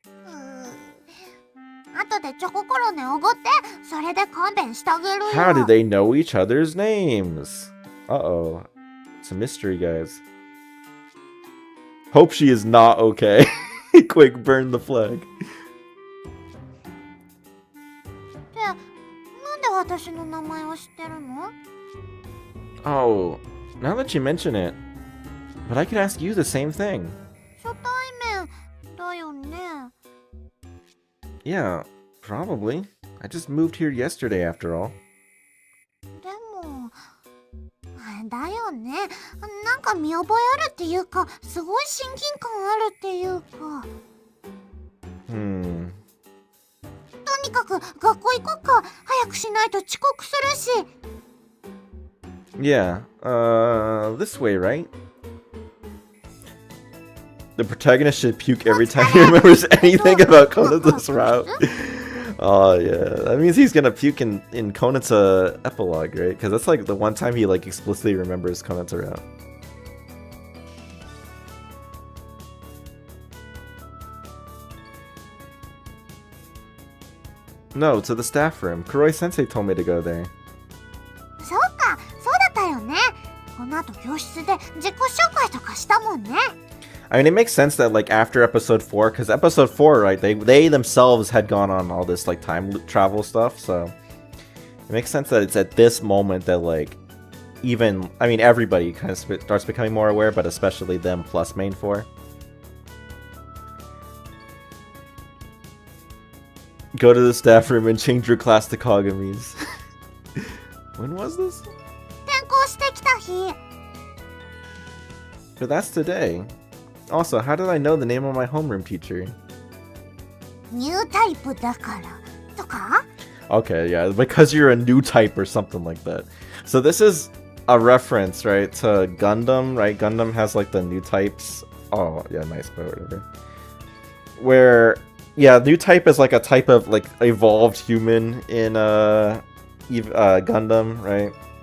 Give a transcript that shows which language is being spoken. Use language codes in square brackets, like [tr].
[ja] 後でチョココロネおごって、それで勘弁してあげるよ。 [en] How did they know each other's names? Uh-oh. It's a mystery, guys. Hope she is not okay. Quick, burn the flag. [ja] で、なんで私の名前を知ってるの？ [en] Oh, now that you mention it. But I could ask you the same thing. [ja] 初対面だよね。 [en] Yeah, probably. I just moved here yesterday after all. [ja] でも、だよね。なんか見覚えあるっていうか、すごい親近感あるっていうか。とにかく学校行こっか。早くしないと遅刻するし。 [en] Yeah, this way, right? The protagonist should puke every time he remembers anything about Konata's route. Oh yeah, that means he's gonna puke in Konata epilogue, right? Because that's like the one time he like explicitly remembers Konata route. No, to the staff room. Kuroi-sensei told me to go there. [ja] そうか、そうだったよね。この後教室で自己紹介とかしたもんね。 [en] I mean, it makes sense that like after episode 4, because episode 4, right, they themselves had gone on all this like time travel stuff, so it makes sense that it's at this moment that like even, I mean, everybody kind of starts becoming more aware, but especially them plus main 4. Go to the staff room and change your class to Kagami's. When was this? [ja] 転校してきた日。 [en] But that's today. Also, how did I know the name of my homeroom teacher? [ja] ニュータイプだからとか？ [en] Okay, yeah, because you're a new type or something like that. So this is a reference, right, to Gundam, right? Gundam has like the new types. Oh, yeah, nice, but whatever. Where, yeah, new type is like a type of like evolved human in Gundam, right?